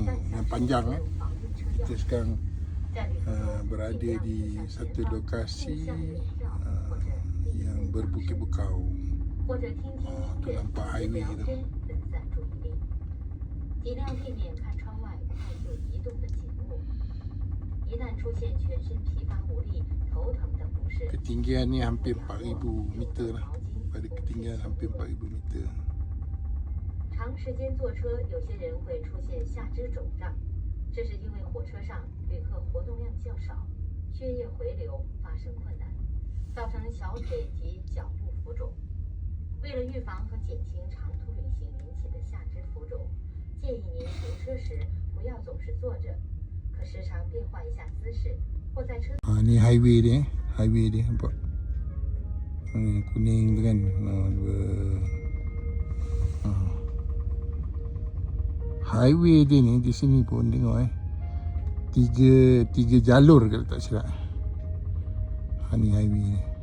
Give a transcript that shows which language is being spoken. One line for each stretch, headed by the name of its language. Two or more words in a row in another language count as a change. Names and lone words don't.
Malay: yang panjang, kita sekarang berada di satu lokasi yang berbukit bukau. Tu nampak highway tu.
Chinese: 尽量避免看窗外看有移动的景物。一旦出现全身疲乏无力、头疼的不适，
Malay: Ketinggian ni hampir 4,000 meter lah. Pada ketinggian hampir 4,000 meter.
Chinese: 长时间坐车，有些人会出现下肢肿胀，这是因为火车上旅客活动量较少，血液回流发生困难，造成小腿及脚部浮肿。为了预防和减轻长途旅行引起的下肢浮肿，建议您行车时不要总是坐着，可时常变换一下姿势，或在车。
Malay: Ni highway dia, highway dia nampak. Kuning tu kan. Highway dia ni di sini pun tengok tiga jalur kalau tak silap. Ni highway ni.